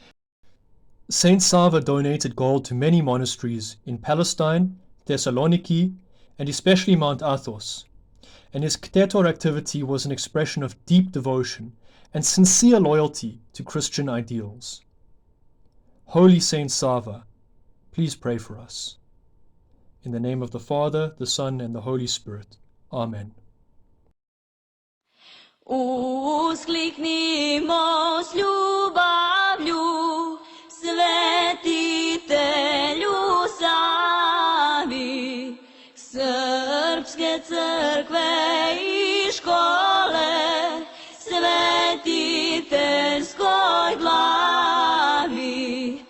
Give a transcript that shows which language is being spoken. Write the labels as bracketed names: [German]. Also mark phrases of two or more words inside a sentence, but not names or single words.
[English] Saint Sava donated gold to many monasteries in Palestine, Thessaloniki, and especially Mount Athos, and his Ktetor activity was an expression of deep devotion and sincere loyalty to Christian ideals. Holy Saint Sava, please pray for us. In the name of the Father, the Son, and the Holy Spirit. Amen. [Serbian] Uskliknimo s ljubavlju, svetitelju Savi, Srpske crkve I škole, svetiteljskoj glavi.